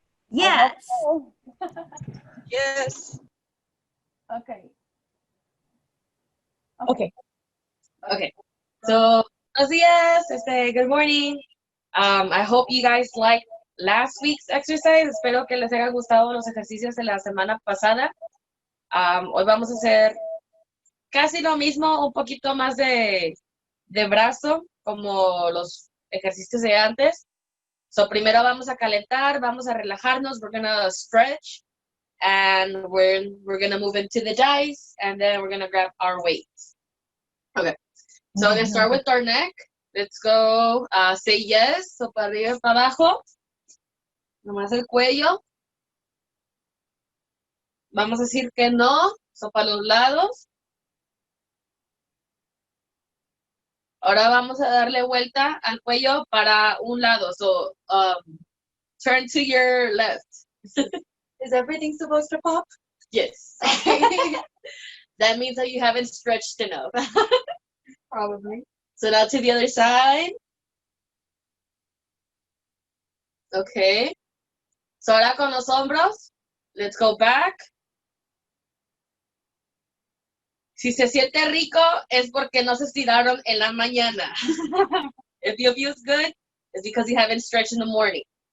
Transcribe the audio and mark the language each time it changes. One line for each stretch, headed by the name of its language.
English: Yes. Yes. Okay. Okay. So,
Spanish: buenos días.
English: Good morning. I hope you guys like last week's exercise.
Spanish: Espero que les haya gustado los ejercicios de la semana pasada. Hoy vamos a hacer casi lo mismo, un poquito más de brazo, como los ejercicios de antes. So, primero vamos a calentar, vamos a relajarnos.
English: We're gonna stretch, and we're gonna move into the dice, and then we're gonna grab our weights. Okay. So, let's start with our neck. Let's go, say yes,
Spanish: so para arriba y para abajo. Nomás el cuello. Vamos a decir que no, so para los lados. Ahora vamos a darle vuelta al cuello para un lado.
English: So, turn to your left. Is everything supposed to pop? Yes. That means that you haven't stretched enough. Probably. So now to the other side. Okay.
Spanish: So ahora con los hombros.
English: Let's go back.
Spanish: Si se siente rico, es porque no se estiraron en la mañana.
English: If you feel good, it's because you haven't stretched in the morning.